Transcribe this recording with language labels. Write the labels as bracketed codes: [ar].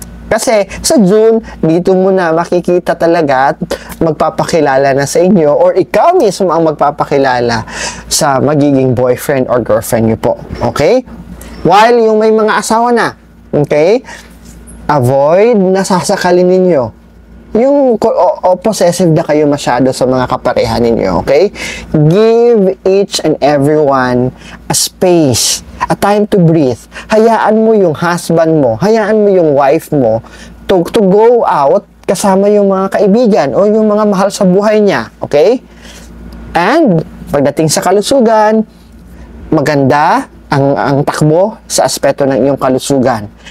[tl] Kasi sa June, dito mo na makikita talaga at magpapakilala na sa inyo or ikaw mismo ang magpapakilala sa magiging boyfriend or girlfriend nyo po. Okay? While yung may mga asawa na, okay? [en] Avoid [tl] na sasakalin ninyo yung possessive na kayo masyado sa mga kapareha ninyo, okay? [en] Give each and everyone a space, a time to breathe. [tl] Hayaan mo yung husband mo, hayaan mo yung wife mo [en] to go out [tl] kasama yung mga kaibigan o yung mga mahal sa buhay niya, okay? And pagdating sa kalusugan, maganda ang takbo sa aspeto ng iyong kalusugan.